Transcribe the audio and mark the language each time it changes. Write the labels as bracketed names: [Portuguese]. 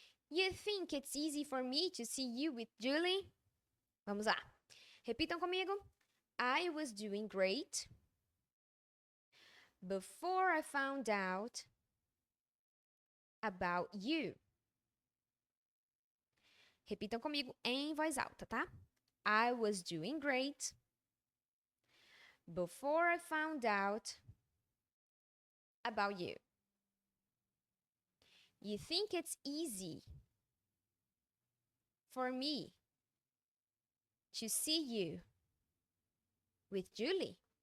[English] You think it's easy for me to see you with Julie? [Portuguese] Vamos lá. Repitam comigo. [English] I was doing great before I found out about you. [Portuguese] Repitam comigo em voz alta, tá? [English] I was doing great before I found out about you. You think it's easy for me to see you with Julie?